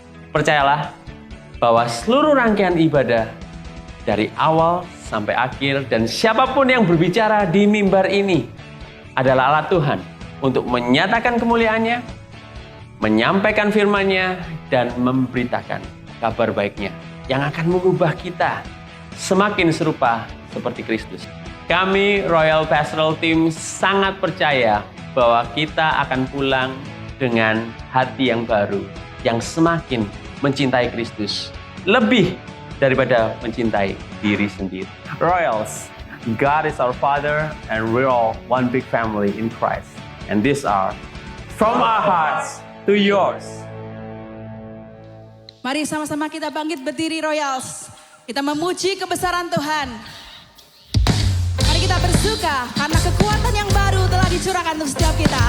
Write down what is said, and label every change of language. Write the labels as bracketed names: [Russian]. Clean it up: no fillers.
[Indonesian] Percayalah bahwa seluruh rangkaian ibadah dari awal sampai akhir dan siapapun yang berbicara di mimbar ini adalah alat Tuhan untuk menyatakan kemuliaannya, menyampaikan firman-Nya, dan memberitakan kabar baiknya yang akan mengubah kita semakin serupa seperti Kristus. Kami Royal Pastoral Team sangat percaya bahwa kita akan pulang dengan hati yang baru, yang semakin mencintai Kristus, lebih daripada mencintai diri sendiri. [English] Royals, God is our Father and we're all one big family in Christ. And these are from our hearts to yours. [Indonesian] Mari sama-sama kita bangkit berdiri Royals. Kita memuji kebesaran Tuhan. Mari kita bersuka karena kekuatan yang baru telah dicurahkan untuk setiap kita.